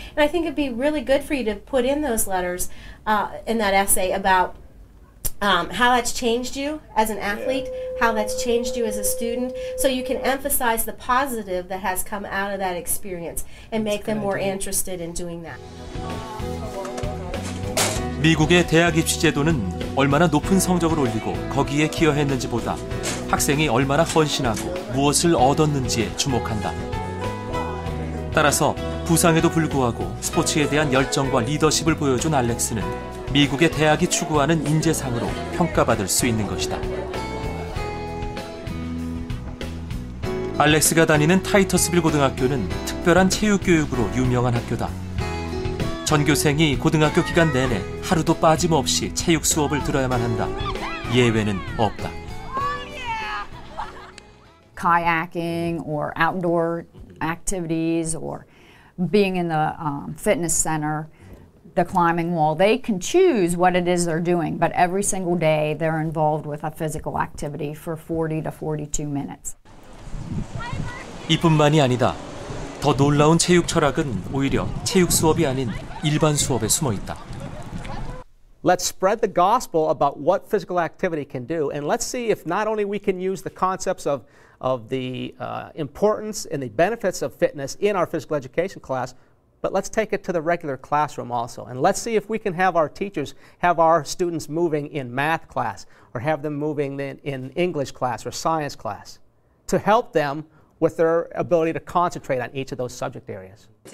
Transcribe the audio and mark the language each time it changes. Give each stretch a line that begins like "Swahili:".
English: And I think it'd be really good for you to put in those letters, in that essay about how that's changed you as an athlete, how that's changed you as a student, so you can emphasize the positive that has come out of that experience and make them more interested in doing that.
Korean: 미국의 대학 입시 제도는 얼마나 높은 성적을 올리고 거기에 기여했는지보다 학생이 얼마나 헌신하고 무엇을 얻었는지에 주목한다. 따라서 부상에도 불구하고 스포츠에 대한 열정과 리더십을 보여준 알렉스는 미국의 대학이 추구하는 인재상으로 평가받을 수 있는 것이다. 알렉스가 다니는 타이터스빌 고등학교는 특별한 체육교육으로 유명한 학교다. 전교생이 고등학교 기간 내내 하루도 빠짐없이 체육 수업을 들어야만 한다. 예외는 없다.
English: Kayaking or outdoor activities or being in the fitness center, the climbing wall, they can choose what it is they're doing, but every single day they're involved with a physical activity for 40 to 42 minutes.
Korean: 이뿐만이 아니다. 더 놀라운 체육 철학은 오히려 체육 수업이 아닌 일반 수업에 숨어 있다.
English: Let's spread the gospel about what physical activity can do, and let's see if not only we can use the concepts of the importance and the benefits of fitness in our physical education class, but let's take it to the regular classroom also. And let's see if we can have our teachers have our students moving in math class or have them moving in English class or science class to help them with their ability to concentrate on each of those subject areas.